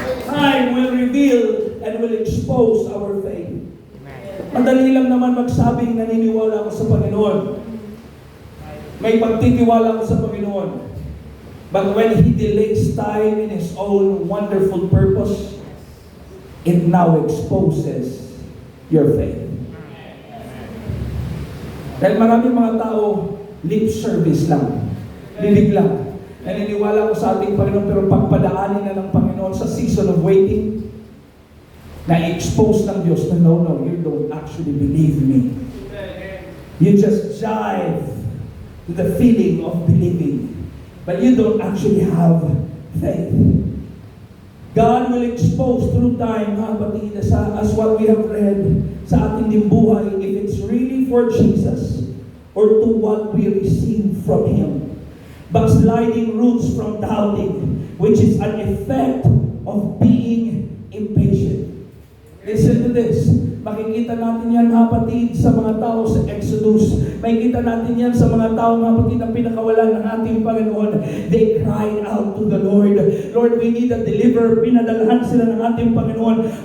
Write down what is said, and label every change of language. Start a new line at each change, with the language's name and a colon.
English: Time will reveal and will expose our faith.
Filipino: Madali lang naman magsabing naniniwala ako sa Panginoon. May pagtitiwala ako sa Panginoon.
English: But when He delays time in His own wonderful purpose, it now exposes your faith.
Filipino: Dahil maraming mga tao,
English: lip service
Filipino: lang, bibig lang. Naniniwala ko sa ating Panginoon, pero pagpadaanin na ng Panginoon sa
English: season of waiting,
Filipino: na-expose ng Diyos na
English: no, you don't actually believe me. You just jive to the feeling of believing, but you don't actually have faith. God will expose through time, kapatid, as what we have read
Filipino: sa ating dimbuhay,
English: if it's really for Jesus or to what we receive from Him. Backsliding roots from doubting, which is an effect of being impatient. Listen to this.
Filipino: Makikita natin yan, kapatid, sa mga tao sa Exodus. Makikita natin yan sa mga tao, kapatid, na pinakawalan ng ating Panginoon.
English: They cried out to the Lord. Lord, we need a deliverer.
Filipino: Pinadalhan sila ng ating Panginoon.